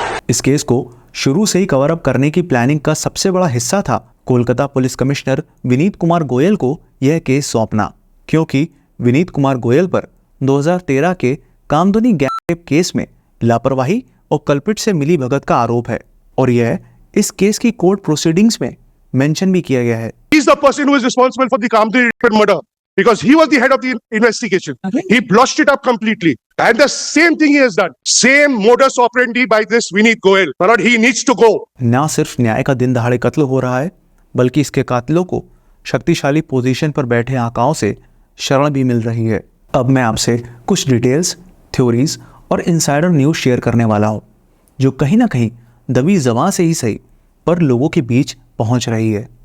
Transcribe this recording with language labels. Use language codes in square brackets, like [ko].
[hi] इस केस को शुरू से ही कवर अप करने की प्लानिंग का सबसे बड़ा हिस्सा था कोलकाता पुलिस कमिश्नर विनीत कुमार गोयल को यह केस सौंपना, क्योंकि विनीत कुमार गोयल पर 2013 के कामदुनी गैंग केस में लापरवाही और कल्पिट से मिली भगत का आरोप है और यह इस केस की कोर्ट प्रोसीडिंग्स में मेंशन भी किया गया है। [en] He is the person who is responsible for the Kamdini murder because he was the head of the investigation. He blotched it up completely. And the same thing he has done. Same modus operandi by this Vineet Goyal. But he needs to go. [hi] ना सिर्फ न्याय का दिन दहाड़े कत्ल हो रहा है बल्कि इसके कातिलों को शक्तिशाली पोजीशन पर बैठे आकाओं से शरण भी मिल रही है। अब मैं आपसे कुछ डिटेल्स, थ्योरीज और इनसाइडर न्यूज शेयर करने वाला हूँ जो कहीं ना कहीं दबी ज़बां से ही सही पर लोगों के बीच पहुंच रही है।